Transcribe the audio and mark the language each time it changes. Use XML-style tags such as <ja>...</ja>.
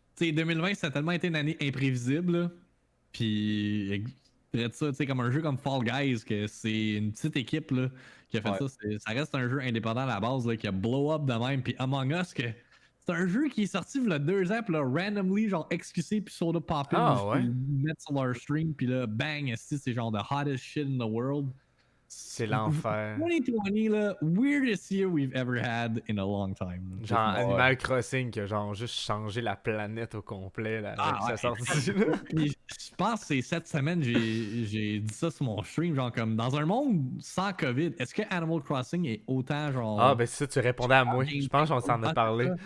<fr>Tu sais, 2020, ça a tellement été une année imprévisible, là. Puis, ça, tu sais, comme un jeu comme Fall Guys, que c'est une petite équipe, là, qui a fait ça. Ça reste un jeu indépendant à la base, là, qui a</fr> <en>blow up</en> <fr>de même. Puis Among Us, que... C'est un jeu qui est sorti il y a 2 ans, puis là, randomly, genre, XQC puis Soda Poppin, mettre sur leur stream, puis là, bang, c'est genre</fr> <en>the hottest shit in the world.</en> <fr>C'est l'enfer.</fr> <en>2020,</en> <fr>là,</fr> <en>weirdest year we've ever had in a long time.</en> <fr>Genre Animal Crossing qui a genre juste changé la planète au complet là, avec sa sortie. Puis, je pense que c'est cette semaine, j'ai dit ça sur mon stream, genre comme dans un monde sans COVID, est-ce que Animal Crossing est autant genre... Ah ben c'est ça, tu répondais à moi. Je pense qu'on s'en a parlé.</fr>